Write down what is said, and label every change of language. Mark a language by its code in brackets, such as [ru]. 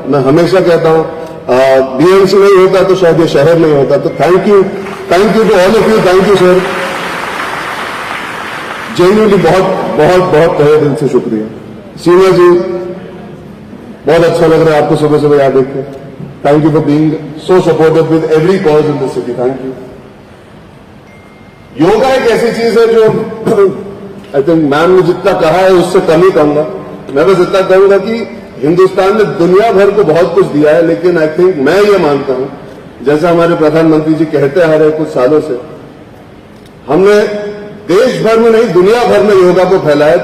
[hi] मैं हमेशा कहता हूं बीएमसी नहीं होता तो शायद ये शहर नहीं होता. [en] तो thank you to all of you. Thank you sir. [hi] Genuinely बहुत तहे दिल से शुक्रिया. सीमा जी, बहुत अच्छा लग रहा है आपको सुबह सुबह याद देख के. [en] Thank you for being so supportive with every cause in the city. Thank you. [hi] Yoga एक ऐसी चीज है जो [en] I think [hi] मैम ने जितना कहा है उससे कम ही कहूंगा। मैं बस इतना कहूंगा कि हिंदुस्तान ने दुनिया भर को बहुत कुछ दिया है, लेकिन [en] I think [hi] मैं ये मानता हूं, जैसा हमारे प्रधानमंत्री जी कहते आ रहे कुछ सालों से, हमने देश भर में नहीं दुनिया भर में योगा को फैलाया।